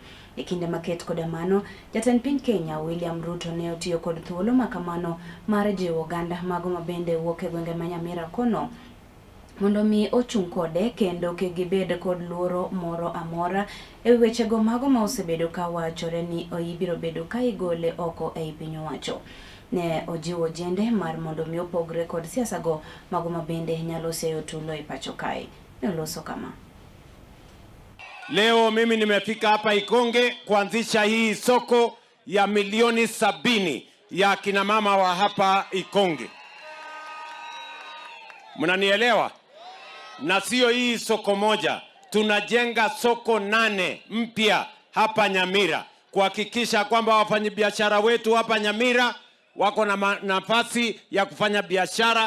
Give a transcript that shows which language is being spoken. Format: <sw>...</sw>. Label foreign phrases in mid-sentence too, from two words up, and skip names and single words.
<luo>E kinde maket koda mano, jatend piny Kenya William Ruto ne otiyo kod thuolo makamano mar jiwo oganda mago mabende wuok e gwenge ma Nyamira kono mondo mi ochung kode kendo ke gibed kod luoro moro amora e wechego mago ma osebedo ka wachore ni ibiro bedo ka igole oko e piny owacho. Ne ojiwo jende mar mondo mi opogre kod siasa go mago mabende nyalo seyo tulo e pacho kae. Ne oloso kama:</luo> <sw>Leo mimi nimefika hapa Ikonge kuanzisha hii soko ya milioni 70 ya kina mama wa hapa Ikonge. Mnanielewa? Na sio hii soko moja, tunajenga soko 8 mpya hapa Nyamira kuhakikisha kwamba wafanyabiashara wetu hapa Nyamira wako na nafasi ya kufanya biashara.</sw>